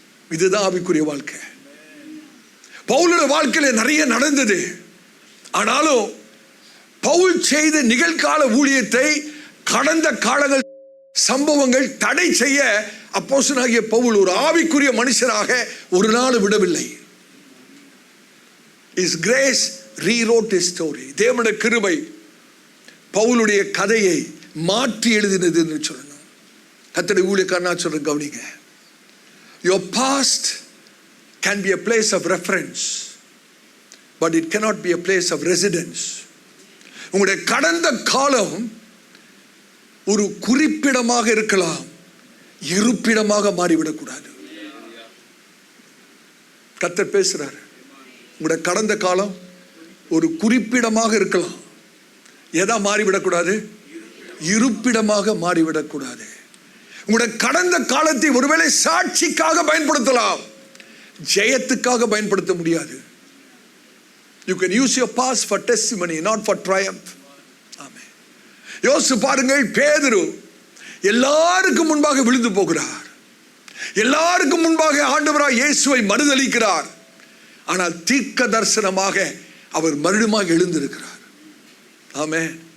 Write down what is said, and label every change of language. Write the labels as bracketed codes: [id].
[ta] இதுதான் ஆவிக்குரிய வாழ்க்கை. பவுலுடைய வாழ்க்கையில நிறைய நடந்தது. ஆனாலும் பவுல் செய்த நிகழ்கால ஊழியத்தை கடந்த காலங்கள் சம்பவங்கள் தடை செய்ய அப்போஸ்தலனாகிய பவுல் ஒரு ஆவிக்குரிய மனுஷனாக ஒரு நாள் விடவில்லை. [en] His grace rewrote his story. [ta] தேவனுடைய கிருபை பவுலுடைய கதையை மாற்றி எழுதினது என்று சொல்லணும். கர்த்தருடைய ஊழியக்காரனா சொல்ற கவனிங்க. [en] Your past can be a place of reference, but it cannot be a place of residence. [ta] உங்களுடைய கடந்த காலம் ஒரு குறிப்பிடமாக இருக்கலாம், இருப்பிடமாக மாறிவிடக்கூடாது. கர்த்தர் பேசுறாரு. உங்களுடைய கடந்த காலம் ஒரு குறிப்பிடமாக இருக்கலாம், எதா மாறிவிடக்கூடாது? இருப்பிடமாக மாறிவிடக்கூடாது. உங்களுடைய கடந்த காலத்தை ஒருவேளை சாட்சிக்காக பயன்படுத்தலாம், ஜெயத்துக்காக பயன்படுத்த முடியாது. [en] You can use your past for testimony, not for triumph. [ta] ஆமென். யோசிச்சு பாருங்கள், பேதுரு எல்லாருக்கும் முன்பாக விழுந்து போகிறார், எல்லாருக்கும் முன்பாக ஆண்டவராய் இயேசுவை மறுதலிக்கிறார். ஆனால் தீர்க்க தரிசனமாக அவர் மறுபடியும் எழுந்திருக்கிறார். ஆமென்.